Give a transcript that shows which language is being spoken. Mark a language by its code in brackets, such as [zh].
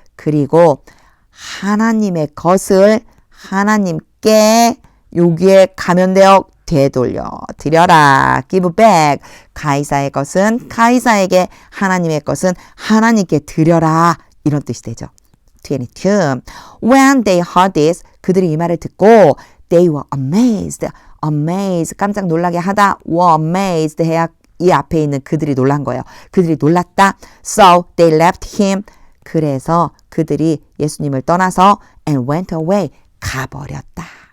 [ko] 그리고 하나님의 것을 하나님께 여기에 가면되어 되돌려 드려라. [en] Give back. [ko] 가이사의 것은 가이사에게, 하나님의 것은 하나님께 드려라. 이런 뜻이 되죠. 22. [en] When they heard this, [ko] 그들이 이 말을 듣고 [en] they were amazed. [ko] amazed, 깜짝 놀라게 하다. were amazed 해야 이 앞에 있는 그들이 놀란 거예요. 그들이 놀랐다. [en] So they left him. [ko] 그래서 그들이 예수님을 떠나서 [en] and went away. [ko] 가버렸다.